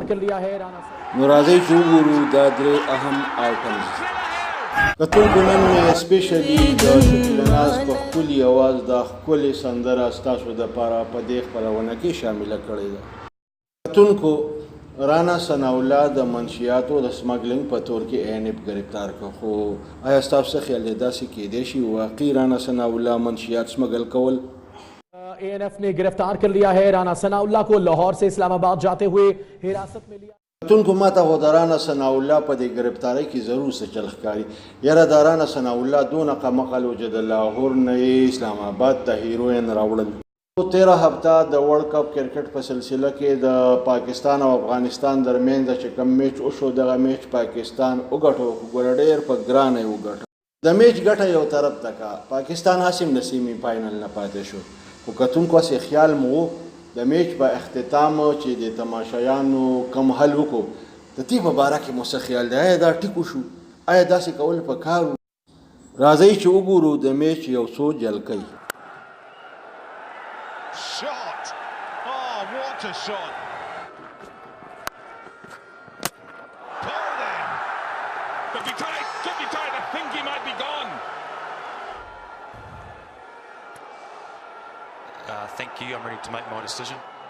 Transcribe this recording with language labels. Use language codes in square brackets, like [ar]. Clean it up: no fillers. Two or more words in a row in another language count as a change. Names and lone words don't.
[ps] نو راځئ چې وګورو دا درې اهم آیټم کتونکو نن مې اسپیشلي د شکیل ناز په ښکلي اواز دا ښکلې سندره ستاسو دپاره په دې خپرونه کې شامله کړې ده کتونکو رانا ثناء الله د منشیاتو د سمګلینګ په تور کې اینف گرفتار کړ خو آیا ستاسو څه خیال دی داسې کیدای شي واقعي رانا ثناء الله منشیات سمګل کول [ur] اے این ایف نے گرفتار کر لیا ہے رانا ثناءاللہ کو لاہور سے اسلام آباد جاتے ہوئے حراست میں لیا [ps] کتونکو ماته خو د رانا ثناء الله په دې گرفتارۍ کې ضرور څه چل ښکاري یاره د رانا ثناء الله دونه قمقل و چې د لاهور نه یې اسلام ته هیروین راوړل 13 هفته د ورلد کپ کرکټ په سلسله کې د پاکستان او افغانستان درمیان چې کوم میچ وشو دغه میچ پاکستان وګټو ګوره ډېر په ګرانه یې وګټو د میچ ګټه یو طرف ته کا پاکستان هسې د سیمي فاینل نه پاتې شو خو کتونکو هسې خیال مو د میچ په اختتام چې د تماشایانو کم حل وکړو د دې په باره کې مو څه خیال دی آیا دا ټیک وشو آیا داسې کول پکار و راځئ چې وګورو د میچ یو څو جلکۍ [en] Shot! Oh, what a shot! Pulled in! Could be tight, I think he might be gone. Thank you, I'm ready to make my decision.